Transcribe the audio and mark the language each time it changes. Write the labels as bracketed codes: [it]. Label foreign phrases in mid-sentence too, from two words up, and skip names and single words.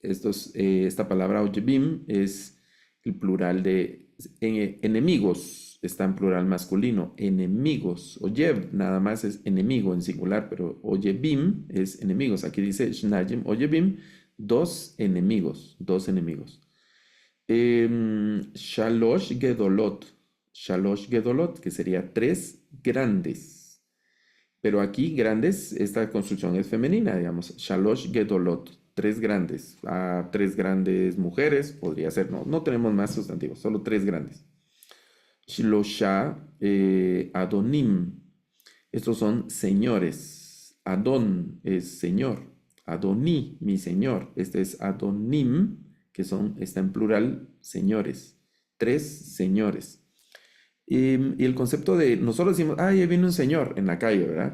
[es] Esta palabra oyebim es el plural de enemigos, está en plural masculino, enemigos. Oyev nada más es enemigo en singular, pero oyebim es enemigos. Aquí dice [he] שניים אויבים, [es] dos enemigos, dos enemigos. [he] שלוש גדולות, [es] que sería tres grandes. Pero aquí grandes, esta construcción es femenina, digamos. [he] שלוש גדולות, [es] tres grandes. Tres grandes mujeres, podría ser, no, no tenemos más sustantivos, solo tres grandes. [he] שלושה אדונים, [es] estos son señores. Adon es señor. Adoni, mi señor. Este es adonim, que está en plural, señores. Tres señores. Y el concepto de, nosotros decimos, ahí viene un señor en la calle, ¿verdad?